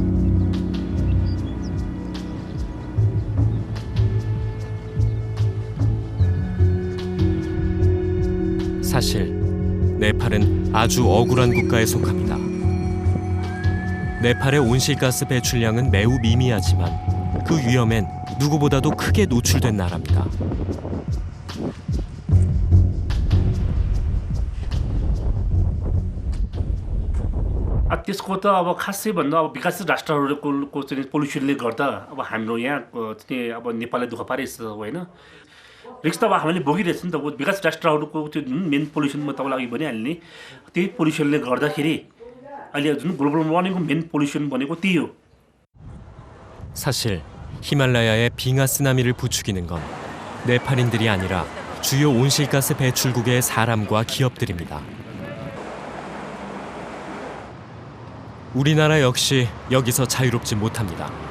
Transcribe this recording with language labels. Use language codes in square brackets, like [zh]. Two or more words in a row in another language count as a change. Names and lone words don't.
[ko] 사실 네팔은 아주 억울한 국가에 속합니다. 네팔의 온실가스 배출량은 매우 미미하지만 그 위험엔 누구보다도 크게 노출된 나라입니다. [ne] त्यसको त अब खासै भन्दा अब विकासित राष्ट्रहरूको चाहिँ पोल्युसनले गर्दा अब हाम्रो यहाँ चाहिँ अब नेपाललाई दुःख पारिरहेछ होइन रिस्क त अब हामीले भोगिरहेछ नि त विकासित राष्ट्रहरूको त्यो जुन [en] main pollution [ne] म तपाईँलाई अघि भनिहालेँ त्यही पोल्युसनले गर्दाखेरि अहिले जुन [en] global warmingको main pollution [ne] भनेको त्यही हो. [ko] 사실 히말라야의 빙하 쓰나미를 부추기는 건 네팔인들이 아니라 주요 온실가스 배출국의 사람과 기업들입니다. 우리나라 역시 여기서 자유롭지 못합니다.